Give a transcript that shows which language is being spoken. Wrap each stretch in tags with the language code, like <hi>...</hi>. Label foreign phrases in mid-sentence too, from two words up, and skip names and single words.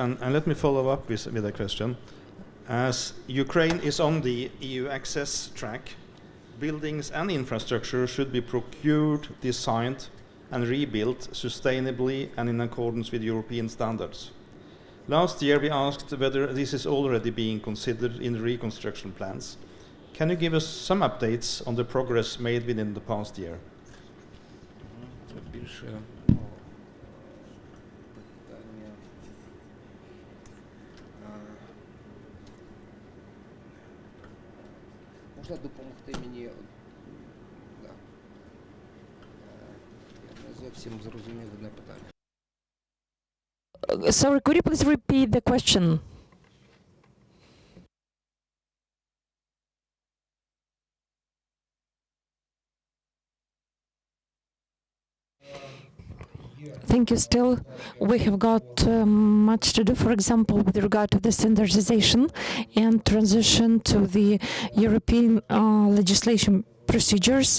<en>And let me follow up with a question. As Ukraine is on the EU access track, buildings and infrastructure should be procured, designed, and rebuilt sustainably and in accordance with European standards. Last year we asked whether this is already being considered in the reconstruction plans. Can you give us some updates on the progress made within the past year?</en> <uk>Можна допомогти мені? Да. Я не зовсім зрозумів одне питання.</uk> <en>Sorry, could you please repeat the question? Thank you. Still, we have got much to do, for example, with regard to the standardization and transition to the European legislation procedures.</en>